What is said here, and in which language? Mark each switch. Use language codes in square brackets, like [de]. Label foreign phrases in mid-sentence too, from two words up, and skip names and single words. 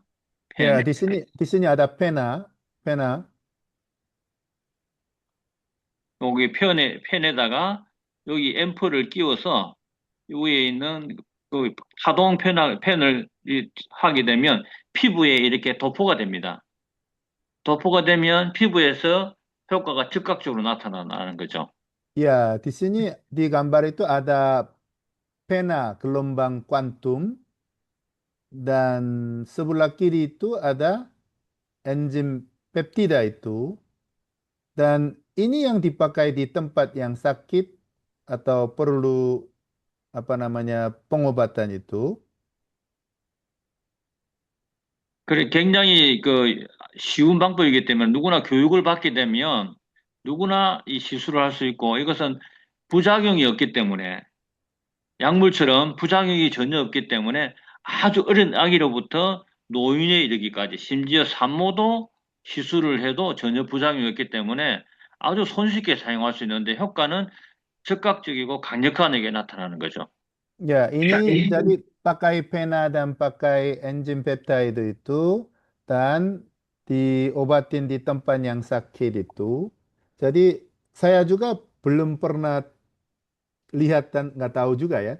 [id] Ya, [ko] 펜. [id] di sini ada pena. [ko] 여기 펜에다가 여기 앰프를 끼워서 위에 있는 그 파동 펜을 하게 되면 피부에 이렇게 도포가 됩니다. 도포가 되면 피부에서 효과가 즉각적으로 나타나는 거죠. [id] Ya, di sini di gambar itu ada pena gelombang kuantum dan sebelah kiri itu ada enzim peptida itu. Dan ini yang dipakai di tempat yang sakit atau perlu apa namanya pengobatan itu. [ko] 그래, 굉장히 그 쉬운 방법이기 때문에 누구나 교육을 받게 되면 누구나 이 시술을 할 수 있고 이것은 부작용이 없기 때문에 약물처럼 부작용이 전혀 없기 때문에 아주 어린 아기로부터 노인에 이르기까지 심지어 산모도 시술을 해도 전혀 부작용이 없기 때문에 아주 손쉽게 사용할 수 있는데 효과는 즉각적이고 강력하게 나타나는 거죠. [id] Ya, ini jadi pakai pena dan pakai enzim peptide itu dan diobatin di tempat yang sakit itu. Jadi saya juga belum pernah lihat dan nggak tahu juga ya.